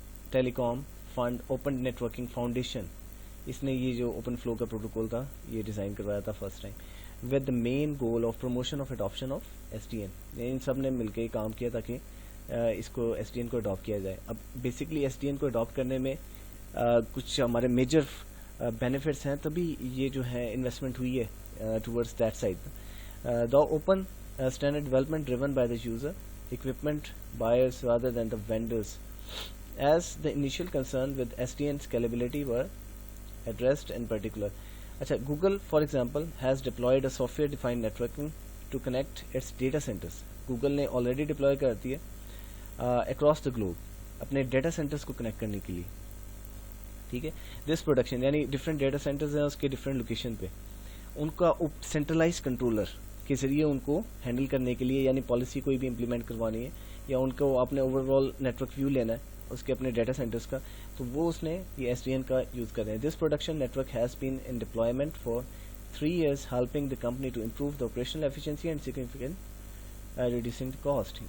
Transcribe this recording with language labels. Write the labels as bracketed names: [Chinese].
[Urdu] ٹیلی کام fund open networking foundation, اس نے یہ جو اوپن فلو کا پروٹوکول تھا یہ ڈیزائن کروایا تھا first time [English] With the main goal of promotion of adoption of S D N. [Urdu] ان سب نے مل کے کام کیا تاکہ اس کو ایس ڈی این کو اڈاپٹ کیا جائے. اب بیسکلی ایس ڈی این کو اڈاپٹ کرنے میں کچھ ہمارے میجر بینیفٹس ہیں, تبھی یہ جو ہے انویسٹمنٹ ہوئی ہے towards that side. [English] The open standard development driven by the user equipment buyers rather than the vendors, as the initial concern with SDN scalability were addressed in particular. Acha, Google for example has deployed a software defined networking to connect its data centers. [Urdu] Google نے already deploy کر دی ہے across the globe اپنے data centres کو connect کرنے کے لیے. ٹھیک ہے, [English] This production یعنی different data centers ہیں اس کے ڈفرینٹ لوکیشن پہ, ان کا سینٹرلائز کنٹرولر کے ذریعے ان کو ہینڈل کرنے کے لیے, یعنی پالیسی کوئی بھی امپلیمنٹ کروانی ہے یا ان کو اپنے اوور آل نیٹورک ویو لینا ہے اس کے اپنے ڈیٹا سینٹرز کا, تو وہ اس نے یہ ایس ڈی این کا یوز کر رہے ہیں. This production network has been in deployment for 3 years helping the company to improve the operational efficiency and significant reducing the cost.